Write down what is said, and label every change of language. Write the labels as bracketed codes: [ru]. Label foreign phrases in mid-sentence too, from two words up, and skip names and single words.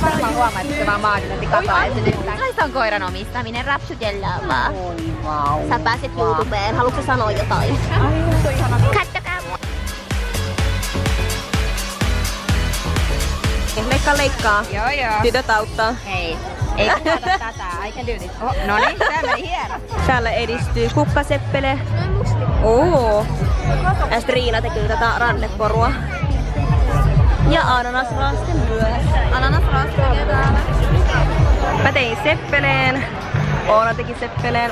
[fi] Varmaan huomaa, että se vaan maagisesti katoaa esitystä. Kai se on koiran omistaminen, rapsutellaa vaan. Wow. Sä pääset YouTubeen. Haluatko sanoa jotain? Kattokaa mua. Leikkaa. Joo. Tytöt auttaa. Hei. Ei katsota tätä. [en] I can do this. [fi] Oh, no niin, tää meni hieno. Täällä edistyy kukkaseppele. Ja sitten Riina teki tätä ranneporua. Ja ananasraaste myös. Ananasraaste tekee täällä. Mä tein seppeleen. Oona teki seppeleen.